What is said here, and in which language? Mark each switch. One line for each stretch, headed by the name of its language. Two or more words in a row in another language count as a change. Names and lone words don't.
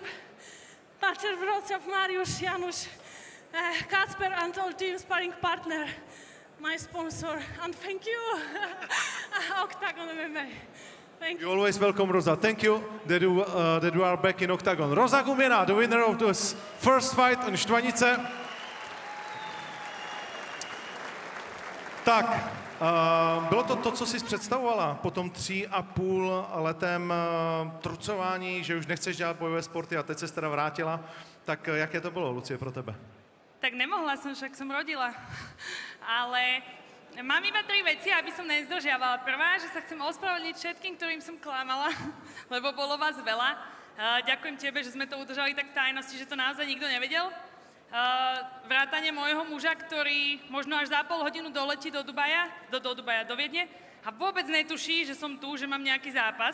English: Pater Wrocław, Mariusz, Janusz, Kacper, and all team sparring partner. My sponsor, and thank you, OKTAGON MMA. Thank you. You're always welcome, Rosa. Thank you that you are back in OKTAGON. Rosa Gumienna, the winner of this first fight in Štvanice.
Czech: Tak, bylo to to, co jsi představovala po tom 3,5letém trucování, že už nechceš dělat bojové sporty a teď se teda vrátila. Tak jaké to bylo, Lucie, pro tebe?
Slovak: Tak nemohla som, však som rodila. Ale mám iba 3 veci, aby som nezdržiavala. Prvá, že sa chcem ospravedlniť všetkým, ktorým som klamala, lebo bolo vás veľa. Ďakujem tebe, že sme to udržali tak v tajnosti, že to naozaj nikto nevedel. Vrátane môjho muža, ktorý možno až za pol hodinu doletí do Viedne a vôbec netuší, že som tu, že mám nejaký zápas.